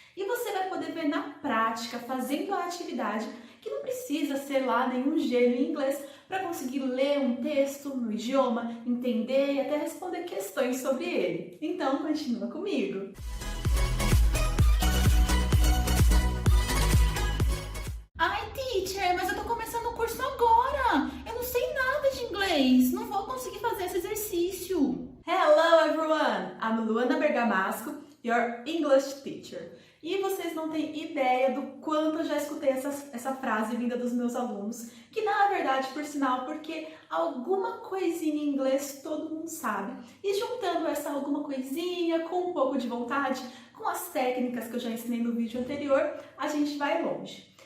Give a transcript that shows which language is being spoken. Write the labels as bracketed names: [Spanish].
[Portuguese] E você vai poder ver na prática, fazendo a atividade, que não precisa ser lá nenhum gênio em inglês para conseguir ler um texto no idioma, entender e até responder questões sobre ele. Então, continua comigo! Ai, teacher, mas eu tô começando o curso agora. Eu não sei nada de inglês. Não vou conseguir fazer esse exercício. [English] Hello everyone! I'm Luana Bergamasco, your English teacher. [Portuguese] E vocês não têm ideia do quanto eu já escutei essa frase vinda dos meus alunos, que na verdade, por sinal, porque alguma coisinha em inglês todo mundo sabe. E juntando essa alguma coisinha com um pouco de vontade, com as técnicas que eu já ensinei no vídeo anterior, a gente vai longe.